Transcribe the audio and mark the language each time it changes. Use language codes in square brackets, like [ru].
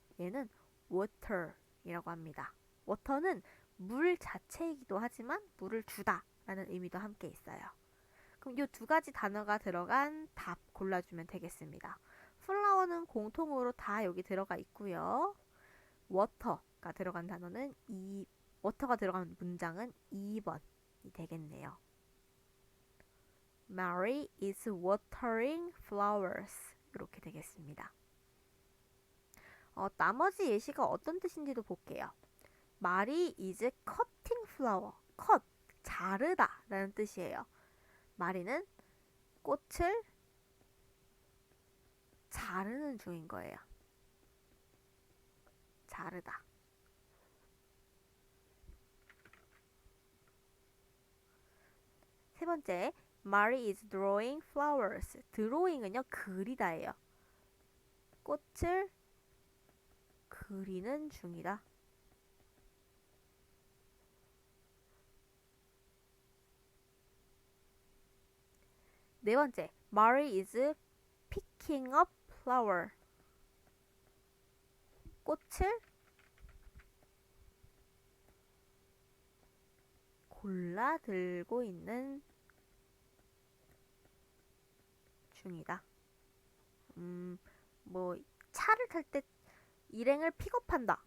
[ko] 얘는 water이라고 합니다. water는 물 자체이기도 하지만 물을 주다 라는 의미도 함께 있어요. 그럼 이 두 가지 단어가 들어간 답 골라주면 되겠습니다. 플라워는 공통으로 다 여기 들어가 있고요. water가 들어간 단어는 water가 들어간 문장은 2번이 되겠네요. [en] Mary is watering flowers. [ko] 이렇게 되겠습니다. 나머지 예시가 어떤 뜻인지도 볼게요. [en] Mary is cutting flower. [ko] cut, 자르다 라는 뜻이에요. 마리는 꽃을 자르는 중인 거예요. 자르다. 세 번째, [en] Mary is drawing flowers. [ko] drawing은요, 그리다예요. 꽃을 그리는 중이다. 네 번째, [en] Mary is picking up flower. [ko] 꽃을 골라 들고 있는 중이다. 뭐 차를 탈 때 일행을 픽업한다.